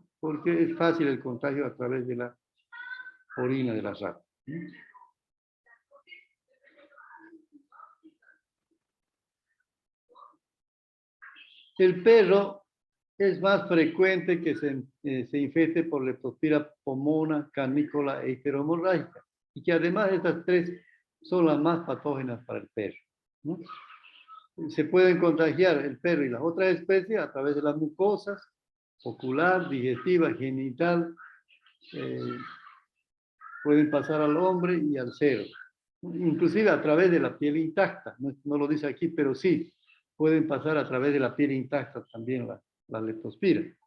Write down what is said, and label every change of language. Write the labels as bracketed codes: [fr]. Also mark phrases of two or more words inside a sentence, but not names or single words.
[es] Porque es fácil el contagio a través de la orina de las ratas, ¿no? El perro es más frecuente que se infecte por Leptospira pomona, canícola e hiperhemorrágica, y que además estas tres son las más patógenas para el perro, ¿no? Se pueden contagiar el perro y las otras especies a través de las mucosas, ocular, digestiva, genital, pueden pasar al hombre y al cerdo, inclusive a través de la piel intacta, no lo dice aquí, pero sí, pueden pasar a través de la piel intacta también la leptospira.